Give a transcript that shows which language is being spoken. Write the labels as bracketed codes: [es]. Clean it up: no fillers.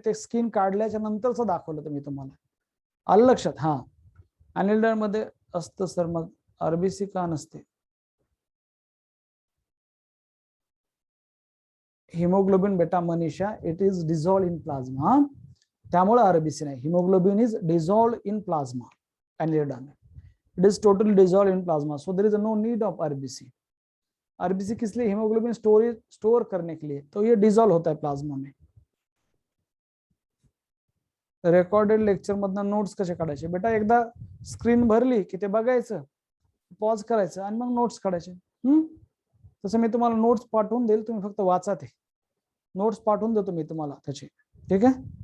[mr] ते स्किन काढल्याच्या नंतरच दाखवलं तुम्ही तुम्हाला. आलं लक्षात? हा अनिल्डर मध्ये असतं सर. मग आरबीसी का नसते? हिमोग्लोबिन बेटा Manisha, [en] it is dissolve in plasma, [mr] त्यामुळे आरबीसी नाही. [en] Haemoglobin is dissolve in plasma. Annelida में it is totally dissolve in plasma, so there is no need of RBC. [hi] RBC किस लिए? हीमोग्लोबिन स्टोर करने के लिए, तो ये डिझॉल्व होता है प्लाज्मा में. [mr] रेकॉर्डेड लेक्चर मधनं नोट्स कसे काढायचे बेटा? एकदा स्क्रीन भरली की ते बघायचं, पॉज करायचं आणि मग नोट्स काढायचे. तसं मी तुम्हाला नोट्स पाठवून देईल, तुम्ही फक्त वाचा. ते नोट्स पाठवून देतो मी तुम्हाला त्याचे, ठीक आहे?